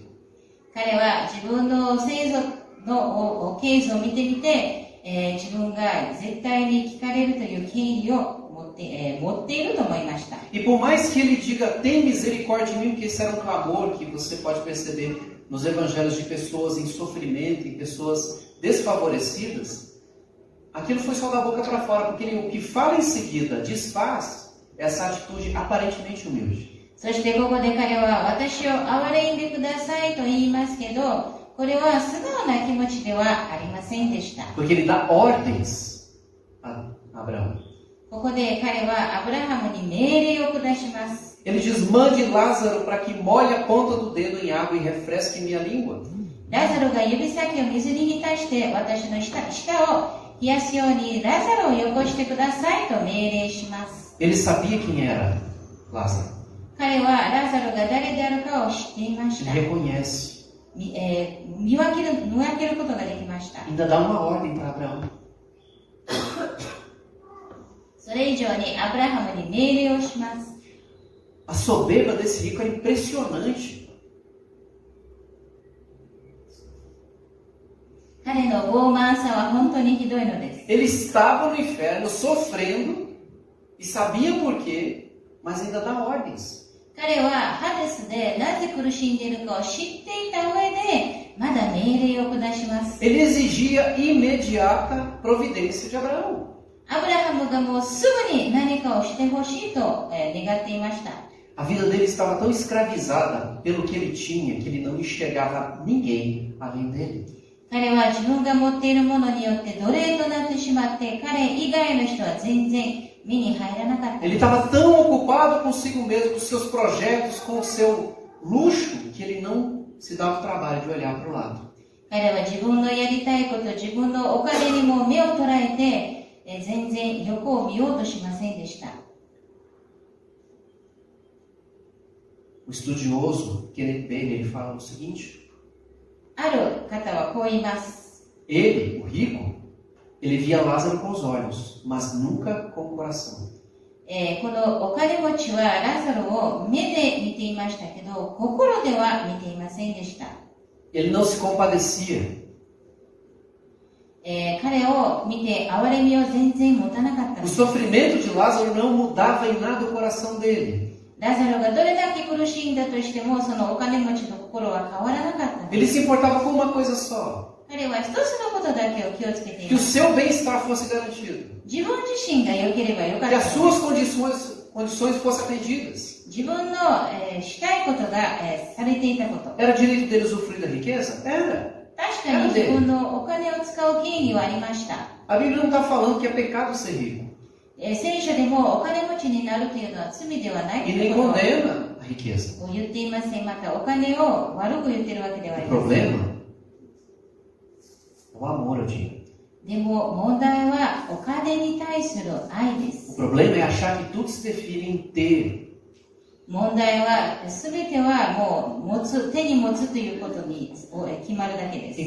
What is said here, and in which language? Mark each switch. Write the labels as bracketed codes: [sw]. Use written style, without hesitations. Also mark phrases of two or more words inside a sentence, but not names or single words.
[ja] 彼は自分の先祖のケースを見てみて、自分が絶対に聞かれるという権利を持っていると思いました。 [pt] E por mais que ele diga, tem misericórdia de mim, porque esse era um clamor que você pode perceber nos evangelhos de pessoas em sofrimento, em pessoas desfavorecidas, aquilo foi só da boca para fora, porque o que fala em seguida desfaz essa atitude aparentemente humilde. [ja] そしてここで彼は私を憐れんでくださいと言いますけど、これは素直な気持ちではありませんでした。 [pt] Porque ele dá ordens a Abraão. [ja] ここで彼はアブラハムに命令を下します。 [pt] Ele diz, mande Lázaro para que molhe a ponta do dedo em água e refresque minha língua. [ja] ラザロが指先を水に浸して私の舌を冷やすようにラザロをよこしてくださいと命令します。 [pt] Ele sabia quem era Lázaro. [ja] 彼はラザロが誰であるかを知っていまし [pt] Ele [ja] た。 [pt] reconhece. [ja] 見分けることができました。 [pt] Ainda dá uma ordem para Abraão. [ja] それ以上にアブラハムに命令をします。 [pt] A soberba desse rico é impressionante. [ja] 彼の傲慢さは本当にひどいのです。 [pt] Ele estava no inferno sofrendo e sabia por quê, mas ainda dá ordens. [ja] 彼はハデスでなぜ苦しんでいるかを知っていた上でまだ命令を下します。 [pt] Ele exigia imediata providência de Abraão. [ja] アブラハムがもうすぐに何かをしてほしいと願っていました。 [pt] A vida dele estava tão escravizada pelo que ele tinha que ele não enxergava ninguém além dele. [ja] 彼は自分が持っているものによって奴隷となってしまって彼以外の人は全然目に入らなかった。 [pt] Ele estava tão ocupado consigo mesmo, com seus projetos, com o seu luxo, que ele não se dava o trabalho de olhar para o lado. [ja] 彼は自分のやりたいこと、自分のお金にも目を捉えて全然横を見ようとしませんでした。 [pt] O estudioso, Kenneth Bailey, ele fala o seguinte: [ja] ある方はこう言います。 [pt] ele, o rico, ele via Lázaro com os olhos, mas nunca com o coração. [ja] このお金持ちはラザロを目で見ていましたけど、心では見ていませんでした。 [pt] Ele não se compadecia. [ja] 彼を見て憐れみを全然持たなかったの [pt] O [ja] です。 [pt] sofrimento de Lázaro não mudava em nada o coração dele. [ja] ラザロがどれだけ苦しんだとしても、そのお金持ちの心は変わらなかったのです [pt] Ele se importava com uma coisa só: [ja] 彼は一つのことだけを気をつけてい [pt] que [ja] ま [pt] o [ja] す。 [pt] seu bem-estar fosse garantido, [ja] 自分自身が良ければよかっ [pt] que [ja] た [pt] as [ja] ので [pt] suas [ja] す。 [pt] condições fossem atendidas. [ja] 自分の、したいことが、されていたこと。 [pt] Era direito dele usufruir da riqueza? Era. [ja] 確かに自分のお金を使う権利はありました。 [pt] A Bíblia não está falando que é pecado ser rico. [ja] 聖書でもお金持ちになるというのは罪ではないと [pt] E [ja] いう [pt] nem [ja] ことを [pt] condena a riqueza. [ja] 言っていません。またお金を悪く言ってるわけではあ [pt] O [ja] りません。 [pt] problema é o amor ao dinheiro. [ja] でも問題はお金に対する愛で [pt] O [ja] す。 [pt] problema é achar que tudo se define em ter. [ja] 問題は全てはもう手に持つということに決まるだけです。